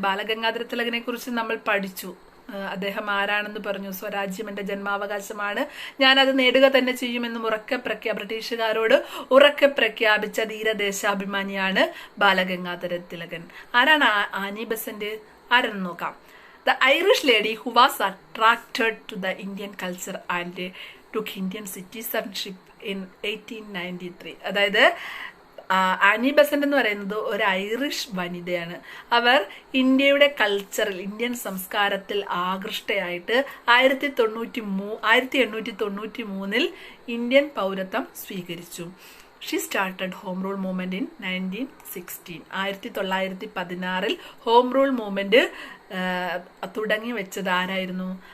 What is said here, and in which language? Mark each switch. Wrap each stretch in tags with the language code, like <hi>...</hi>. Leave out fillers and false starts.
<ml>ബാലഗംഗാധര തിലകനെ കുറിച്ച് നമ്മൾ പഠിച്ചു. അദ്ദേഹം ആരാണെന്ന് പറഞ്ഞു? സ്വരാജ്യം എന്റെ ജന്മാവകാശമാണ്, ഞാനത് നേടുക തന്നെ ചെയ്യുമെന്നും ബ്രിട്ടീഷുകാരോട് ഉറക്കെ പ്രഖ്യാപിച്ച ധീരദേശാഭിമാനിയാണ് ബാലഗംഗാധര തിലകൻ. ആരാണ് ആനി ബസന്റ്? ആരെന്ന് നോക്കാം.</ml> <en>The Irish lady who was attracted to the Indian culture and took Indian citizenship in 1893.</en> <ml>അതായത് ആനി ബസന്റ് എന്ന് പറയുന്നത് ഒരു ഐറിഷ് വനിതയാണ്. അവർ ഇന്ത്യയുടെ കൾച്ചറിൽ, ഇന്ത്യൻ സംസ്കാരത്തിൽ ആകൃഷ്ടയായിട്ട് 1893 ഇന്ത്യൻ പൗരത്വം സ്വീകരിച്ചു.</ml> <en>She started home rule movement in 1916.</en> <ml>1916 home rule movement തുടങ്ങി വെച്ചത് ആരായിരുന്നു?</ml>